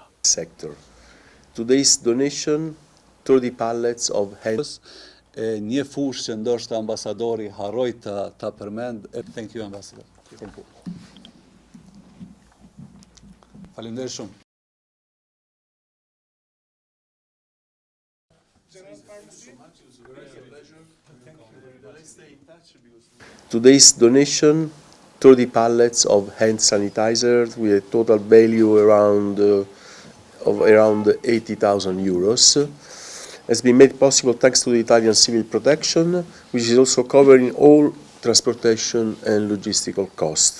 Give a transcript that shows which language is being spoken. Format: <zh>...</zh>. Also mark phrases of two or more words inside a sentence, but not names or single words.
<en>sector. Today's donation, 30 pallets of hand.</en> <sq>Një fushë që ndoshta ambasadori harroi ta përmend.</sq> <en>Thank you, ambassador. Thank you.</en> <sq>Faleminderit shumë.</sq> <en>Today's donation, 30 pallets of hand sanitizers with a total value of around 80,000 euros, has been made possible thanks to the Italian Civil Protection, which is also covering all transportation and logistical costs.</en>